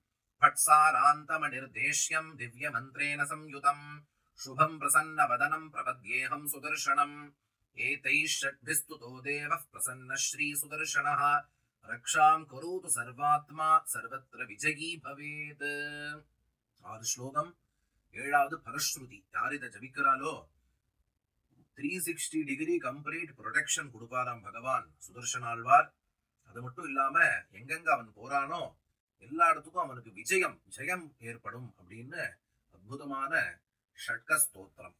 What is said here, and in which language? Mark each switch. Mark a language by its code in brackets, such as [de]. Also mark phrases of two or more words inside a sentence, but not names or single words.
[sa] फट्सारान्तमनिर्देश्यं दिव्यमन्त्रेण संयुतं शुभं प्रसन्नवदनं प्रपद्येऽहं सुदर्शनम् एतैः षड्भिस्तुतो देवः प्रसन्नः श्रीसुदर्शनः रक्षां करोतु सर्वात्मा सर्वत्र विजयी भवेत्. [ta] 6 ஸ்லோகம். 7வது பரஸ்ருதி. யார் இதை ஜபிக்கிறாளோ 360 [en] degree complete protection [ta] கொடுப்பாராம் பகவான் சுதர்சனாழ்வார். அது மட்டும் இல்லாம எங்கெங்க அவன் போறானோ எல்லா இடத்துக்கும் அவனுக்கு ஜெயம் ஏற்படும் அப்படின்னு அற்புதமான ஷட்க ஸ்தோத்திரம்.